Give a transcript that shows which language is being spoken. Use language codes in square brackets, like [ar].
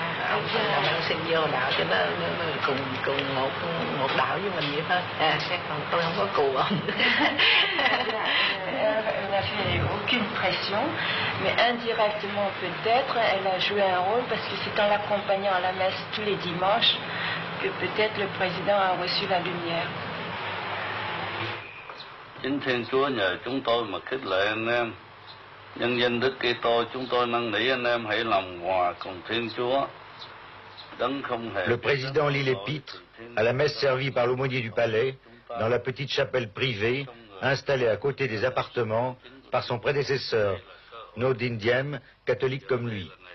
[vi] Ông xin vô đạo cho nó cùng một đạo với mình vậy thôi. Còn tôi không có cù ông. [fr] Elle n'a fait aucune pression, mais indirectement peut-être elle a joué un rôle parce que c'est en l'accompagnant à la messe tous les dimanches que peut-être le président a reçu la lumière. [vi] Kính Thiên Chúa, nhờ chúng tôi mà khích lệ anh em. Nhân danh Đức Kitô, chúng tôi năn nỉ anh em hãy làm hòa cùng Thiên Chúa. [fr] Le président lit l'épître à la messe servie par l'aumônier du palais dans la petite chapelle privée installée à côté des appartements par son prédécesseur, Nodin Diem, catholique comme lui.